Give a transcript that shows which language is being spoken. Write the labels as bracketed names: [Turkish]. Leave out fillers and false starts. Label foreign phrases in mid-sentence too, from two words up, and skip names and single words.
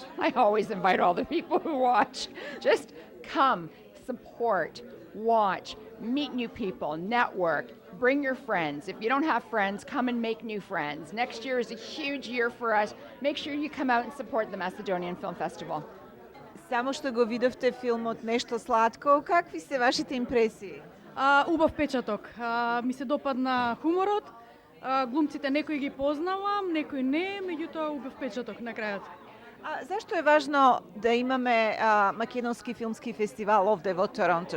[English] I always invite all the people who watch. Just come, support, watch, meet new people, network, bring your friends. If you don't have friends, come and make new friends. Next year is a huge year for us. Make sure you come out and support the Macedonian Film Festival. [Macedonian] Само што го видовте филмот Нешто сладко, какви се вашите импресии? Убав печаток. Ми се допадна хуморот. Глумците некои ги познавам, некои не, меѓутоа убав печаток на крајот. Зашто е важно да имаме македонски филмски фестивал овде во Торонто?